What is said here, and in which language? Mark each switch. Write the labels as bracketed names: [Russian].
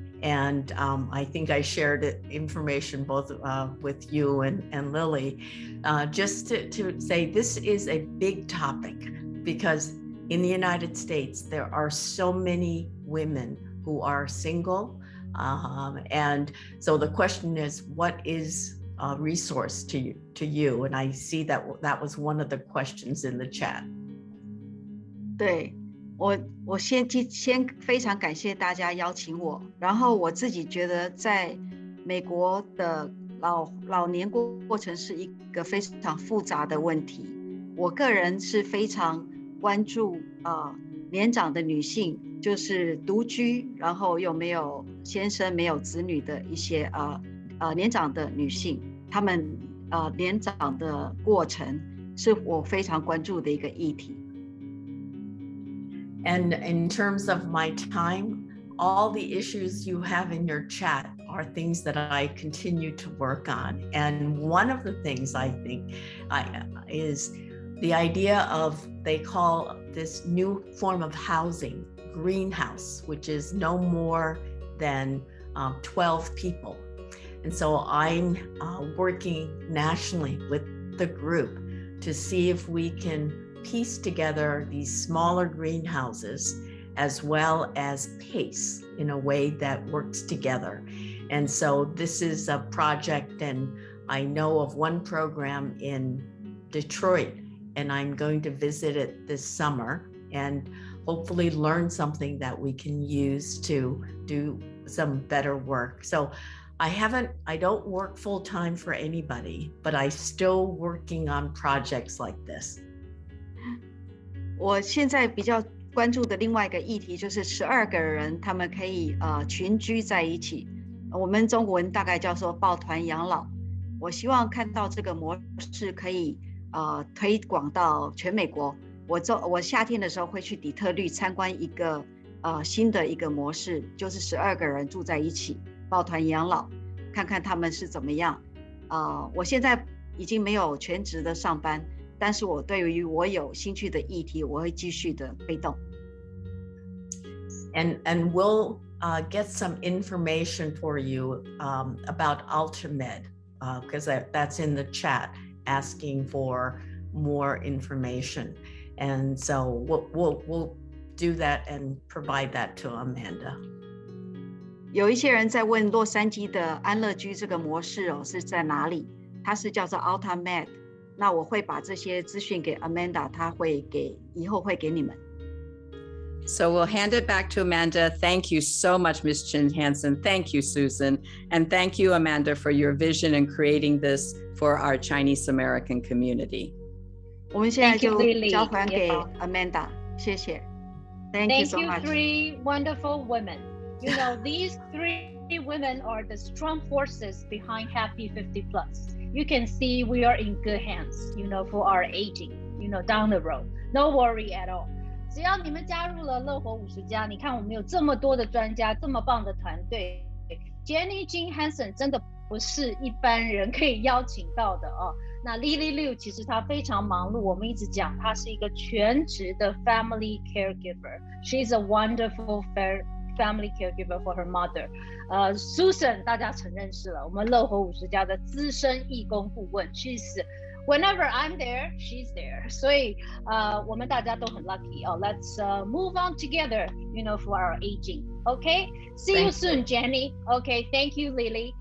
[English] And I think I shared information both with you and Lily, just to say this is a big topic, because in the United States, there are so many women who are single. And so the question is, what is a resource to you? And I see that was one of the questions in the chat. [Chinese] 对，我先非常感谢大家邀请我，然后我自己觉得在美国的老年过程是一个非常复杂的问题。我个人是非常关注年长的女性，就是独居，然后又没有先生、没有子女的一些年长的女性，她们年长的过程是我非常关注的一个议题。 [English] And in terms of my time, all the issues you have in your chat are things that I continue to work on. And one of the things I think is the idea of, they call this new form of housing, greenhouse, which is no more than 12 people. And so I'm working nationally with the group to see if we can piece together these smaller greenhouses as well as PACE in a way that works together. And so this is a project, and I know of one program in Detroit, and I'm going to visit it this summer and hopefully learn something that we can use to do some better work. So I don't work full time for anybody, but I'm still working on projects like this. [Chinese] 我现在比较关注的另外一个议题就是12个人他们可以群居在一起，我们中国人大概叫做抱团养老。我希望看到这个模式可以推广到全美国。我夏天的时候会去底特律参观一个新的一个模式，就是12个人住在一起抱团养老，看看他们是怎么样。我现在已经没有全职的上班，但是我对于我有兴趣的议题，我会继续的推动。 [English] And we'll get some information for you about Ultramed, because that's in the chat, asking for more information. And so we'll do that and provide that to Amanda. [Chinese] 有一些人在问洛杉矶的安乐居这个模式是在哪里？它是叫做 Ultramed。那我会把这些资讯给 Amanda， 她以后会给你们。 [English] So we'll hand it back to Amanda. Thank you so much, Ms. Chin Hansen. Thank you, Susan. And thank you, Amanda, for your vision in creating this for our Chinese American community. [Chinese] 我们现在就交还给 Amanda， 谢谢。 [English] Thank you so much. Thank you, three wonderful women. You know, these three women are the strong forces behind Happy 50 Plus. You can see we are in good hands, you know, for our aging, you know, down the road. No worry at all. [Chinese] 只要你们加入了乐活50加，你看我们有这么多的专家，这么棒的团队。 Jennie Chin Hansen 真的不是一般人可以邀请到的哦。那 Lily Liu 其实她非常忙碌，我们一直讲她是一个全职的 [English] family caregiver. She's a wonderful family caregiver for her mother. [Chinese] Susan 大家曾认识了，我们乐活50加的资深义工顾问。 [English] Whenever I'm there, she's there. [Chinese] 所以我们大家都很 lucky. [English] Let's move on together, you know, for our aging. Okay? See you soon, Jennie. Okay, thank you, Lily.